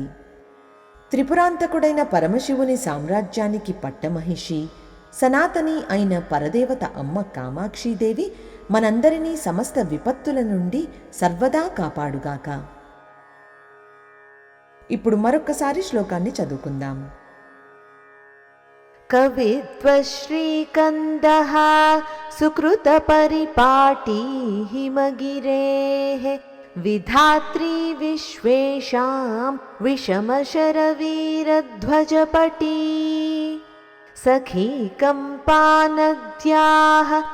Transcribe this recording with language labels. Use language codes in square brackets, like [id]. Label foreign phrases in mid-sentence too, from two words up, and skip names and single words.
[te] త్రిపురాంతకుడైన పరమశివుని సామ్రాజ్యానికి పట్టమహిషి, సనాతని అయిన పరదేవత అమ్మ కామాక్షీదేవి మనందరినీ సమస్త విపత్తుల నుండి సర్వదా కాపాడుగాక. ఇప్పుడు మరొక్కసారి శ్లోకాన్ని చదువుకుందాం. [sa] कवित्वश्रीकन्दः सुकृतपरिपाटी हिमगिरेः विधात्री विश्वेषां विषमशरवीरध्वजपटी सखी कम्पानद्याः